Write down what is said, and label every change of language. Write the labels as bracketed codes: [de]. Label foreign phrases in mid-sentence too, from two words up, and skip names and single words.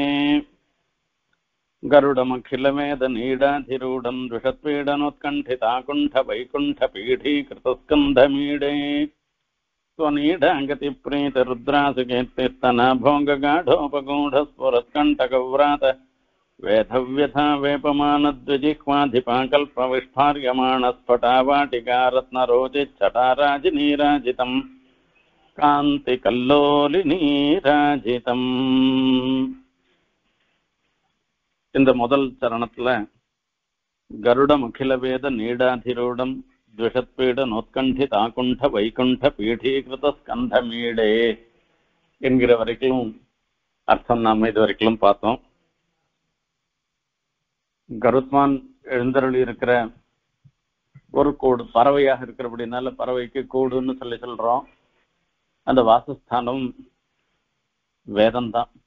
[sa] गरुडमखिलमेधनीडाधिरूढं द्विषत्पीडनोत्कण्ठिताकुण्ठवैकुण्ठपीठीकृतस्कन्धमीडे स्वनीडाङ्गतिप्रीतिरुद्रासुकेत्तिस्तनभोङ्गगाढोपगूढस्फुरत्कण्ठकव्रात वेधव्यथा वेपमानद्विजिह्वाधिपाकल्पविष्ठार्यमाणस्फटावाटिकारत्नरोचिच्छटाराजिनीराजितम् कान्तिकल्लोलिनीराजितम्। [ta] இந்த முதல் சரணத்துல [sa] गरुडम् अखिलवेद नीडाधिरूढम् द्विषत्पीड नोत्कंठित आकुंठ वैकुंठ पीठीकृत स्कंधमीडे [ta] என்கிற வரைக்கும் அர்த்தம் நாம இது வரைக்கும் பார்த்தோம். கருத்மான் எழுந்தருளி இருக்கிற ஒரு கூடு பறவையாக இருக்கிறபடினால பறவைக்கு கூடுன்னு சொல்றோம். அந்த வாசஸ்தானம் வேதம்தான்.